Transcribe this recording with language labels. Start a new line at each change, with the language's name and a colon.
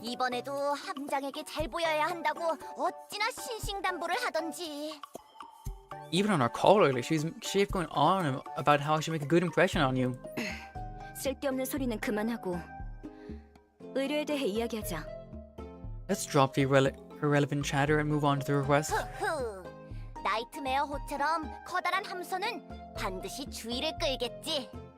Korean: 이번에도 함장에게 잘 보여야 한다고 어찌나 신신당부를 하던지.
English: Even on our call earlier, she kept going on about how I should make a good impression on you.
Korean: 쓸데없는 소리는 그만하고 의뢰에 대해 이야기하자.
English: Let's drop the irrelevant chatter and move on to the request. 흐흐.
Korean: 나이트메어 호처럼 커다란 함선은 반드시 주의를 끌겠지.